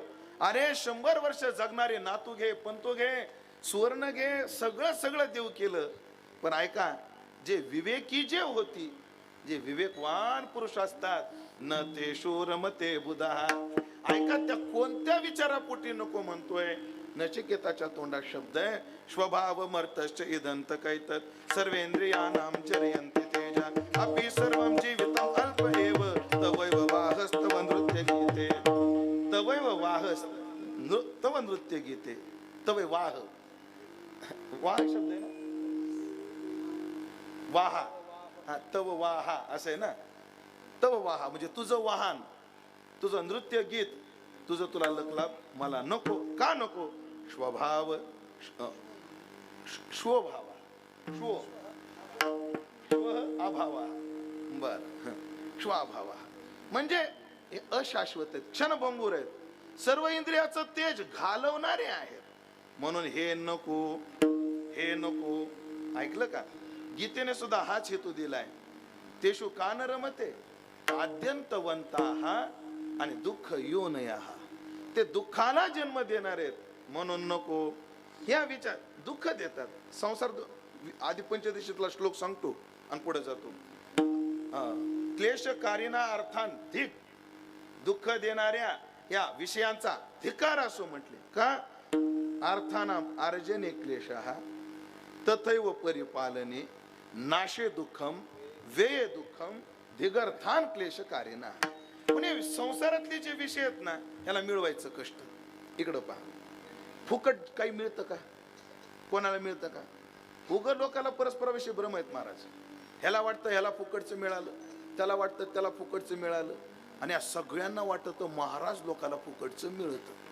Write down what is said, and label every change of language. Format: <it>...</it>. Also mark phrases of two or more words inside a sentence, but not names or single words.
<mr>अरे 100 वर्ष जगणारे नातू घे, पंतू घे, सुवर्ण घे, सगळं सगळं देऊ केलं. पण ऐका, जे विवेकी जे होती, जे विवेकवान पुरुष असतात,</mr> <sa>न ते शूरमते बुधा.</sa> <mr>ऐका त्या कोणत्या विचारापोटी नको म्हणतोय. नचिकेताच्या तोंडात शब्द आहे,</mr> <sa>स्वभाव मर्तश्च इदंत कैतत सर्वेंद्रियाणाम जरयन्ति तेजा अपि सर्वं जीवितम् अल्प एव तवैव वाहस्तव नृत्य गीते. तवैव वाहस तव नृत्य गीते. तवै वाह.</sa> <mr>वाह शब्द आहे ना. वाहा.</mr> <sa>तव वाहा</sa> <mr>असं आहे ना.</mr> <sa>तव वाहा</sa> <mr>म्हणजे तुझं वाहन, तुझं नृत्य गीत, तुझं तुला लखलाभ मला नको. का नको?</mr> <sa>स्वभाव स्वभावा स्व अभावा.</sa> <mr>बर स्वाभावा म्हणजे हे अशाश्वत आहेत, क्षणभंगूर आहेत, सर्व इंद्रियाचं तेज घालवणारे आहेत. म्हणून हे नको, हे नको. ऐकलं का? गीतेने सुद्धा हाच हेतू दिलाय.</mr> <sa>तेषु कान रमते आद्यंतवंताः आणि दुःख योनयाः.</sa> <mr>ते दुःखाला जन्म देणार आहेत म्हणून नको. ह्या विचार दुःख देतात. संसार आधी पंचदशीतला श्लोक सांगतो आणि पुढे जातो.</mr> <sa>क्लेशकारिणा अर्थान धिक.</sa> <mr>दुःख देणाऱ्या या विषयांचा धिकार असो म्हटले का?</mr> <sa>अर्थानाम अर्जने क्लेशः तथैव परिपालने नाशे दुःखम व्यय दुःखम धिगर्थान क्लेशकारिणा.</sa> <mr>म्हणजे संसारातले जे विषय आहेत ना, ह्याला मिळवायचं कष्ट. इकडं पहा, फुकट काही मिळतं का? कोणाला मिळतं का? उघड लोकांना परस्पराविषयी भ्रम आहेत महाराज. ह्याला वाटतं ह्याला फुकटचं मिळालं, त्याला वाटतं त्याला फुकटचं मिळालं, आणि या सगळ्यांना वाटतं महाराज लोकांना फुकटचं मिळतं.</mr>